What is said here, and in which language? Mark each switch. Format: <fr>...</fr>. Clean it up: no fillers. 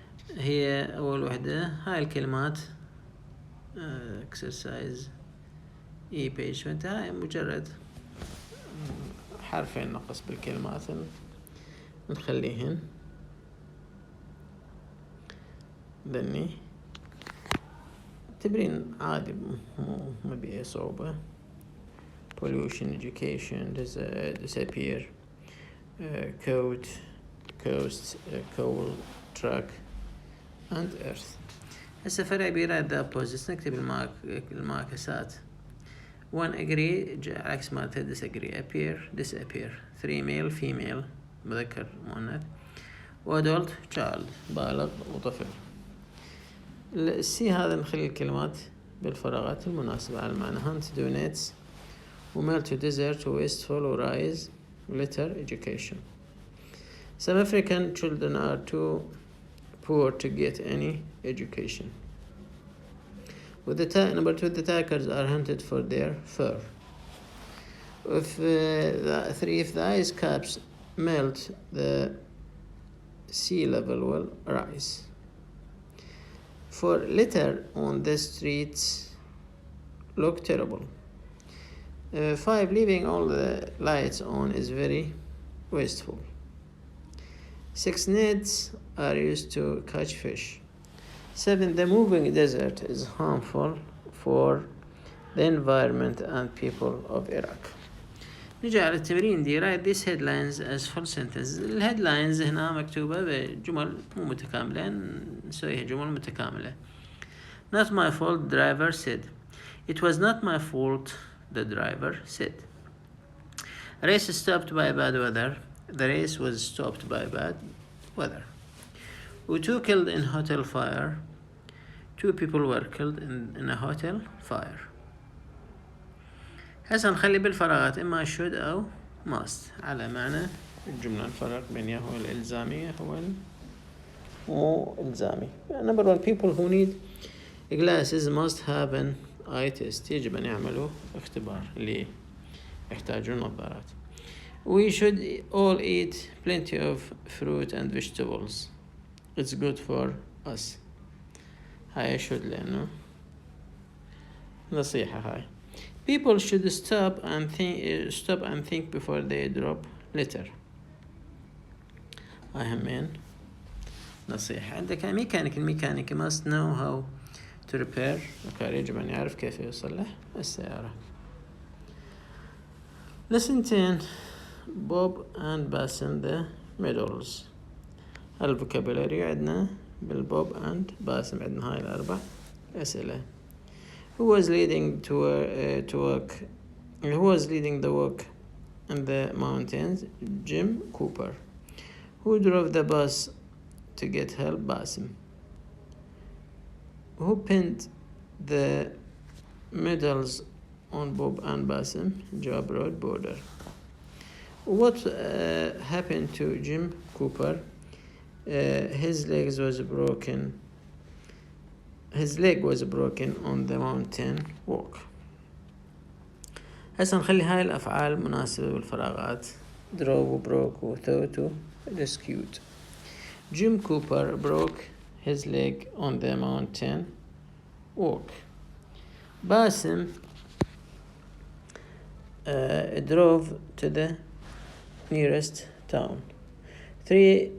<ar>هي أول وحدة هاي الكلمات</ar> <en>exercise E page 20.</en> <ar>هاي مجرد حرفين نقص بالكلمات نخليهن ذني تمرين عادي ما بيه صعوبة.</ar> <en>pollution, education, disappear, coast, coal, truck and earth.</en> <ar>هسه فرق بيراد</ar> <en>the opposites.</en> <ar>نكتب المعاكسات.</ar> <en>1 agree</en> <ar>عكس مالته</ar> <en>disagree. appear, disappear. 3 male, female,</en> <ar>مذكر مؤنث.</ar> <en>adult, child,</en> <ar>بالغ وطفل. السي هذا نخلي الكلمات بالفراغات المناسبة على المعنى.</ar> <en>hunt, donates, وميل to desert, wasteful, rise, litter, education. Some African children are too poor to get any education. With number 2, the tigers are hunted for their fur. If 3, if the ice caps melt, the sea level will rise. 4, litter on the streets look terrible. 5, leaving all the lights on is very wasteful. 6, nets are used to catch fish. 7, the moving desert is harmful for the environment and people of Iraq.</en> <ar>نجي على التمرين دي.</ar> <en>write these headlines as full sentences.</en> <ar>الهيدلاينز هنا مكتوبة بجمل مو متكاملة، نسويها جمل متكاملة.</ar> <en>Not my fault, driver said. It was not my fault, the driver said. Race stopped by bad weather. The race was stopped by bad weather. و2 killed in hotel fire. 2 people were killed in a hotel fire.</en> <ar>هسه نخلي بالفراغات إما should أو must على معنى الجملة. الفرق بين هو الإلزامية هو مو إلزامي.</ar> <en>Number 1, people who need glasses must have an eye test.</en> <ar>يجب أن يعملوا اختبار اللي يحتاجون نظارات.</ar> <en>We should all eat plenty of fruit and vegetables. It's good for us.</en> <ar>هاي should لأنه نصيحة هاي.</ar> <en>People should stop and think before they drop litter.</en> <ar>هاي همين نصيحة. عندك الميكانيك</ar> <en>must know how to repair.</en> <ar>يجب أن يعرف كيف يصلح السيارة.</ar> <en>Lesson 10. Bob and Basim the middles.</en> <ar>الفوكابولاري عندنا بالبوب and باسم عندنا هاي الأربع أسئلة.</ar> <en>Who was leading the work in the mountains? Jim Cooper. Who drove the bus to get help? Basim. Who pinned the medals on Bob and Basim? Job Road Border. What happened to Jim Cooper? His leg was broken on the mountain walk. هسه نخلي هاي الأفعال مناسبة بالفراغات. drove, broke, thought, rescued. Jim Cooper broke his leg on the mountain walk. Basim drove to the nearest town. 3.</en>